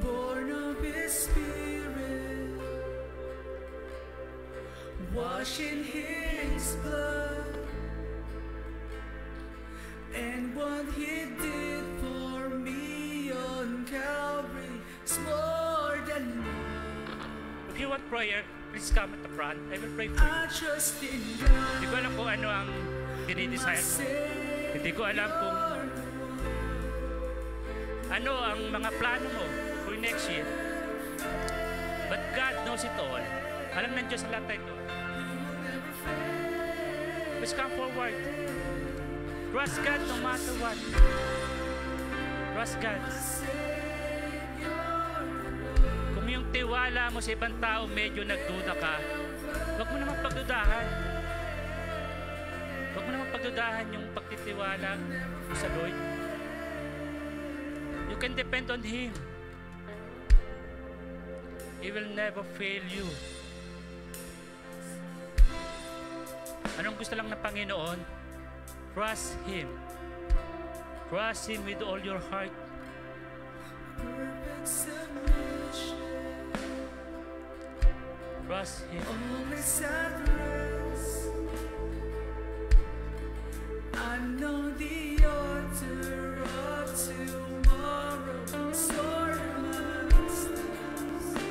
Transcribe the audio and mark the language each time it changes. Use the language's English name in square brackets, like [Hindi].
[English] Born of His Spirit, washed in His blood, and what He did for me on Calvary is more than enough. If you want prayer, please come at the front. I will pray for you. I trust in God. [Filipino] Hindi ko alam kung ano ang dinidesire mo. Hindi ko alam kung ano ang mga plano mo [English] for next year. But God knows it all. [Filipino] Alam ng Diyos ang lahat ito. [English] Please come forward. Trust God no matter what. Trust God. [Filipino] Kung yung tiwala mo sa ibang tao medyo nagduda ka, huwag mo namang pagdudahan. Huwag mo namang pagdudahan yung pagtitiwala sa Lord. [English] You can depend on Him. He will never fail you. [Filipino] Anong gusto lang ng Panginoon? [English] Trust Him. Trust Him with all your heart. Perfect submission, Trust Him. all is at rest. I know the author of tomorrow is ordering my steps.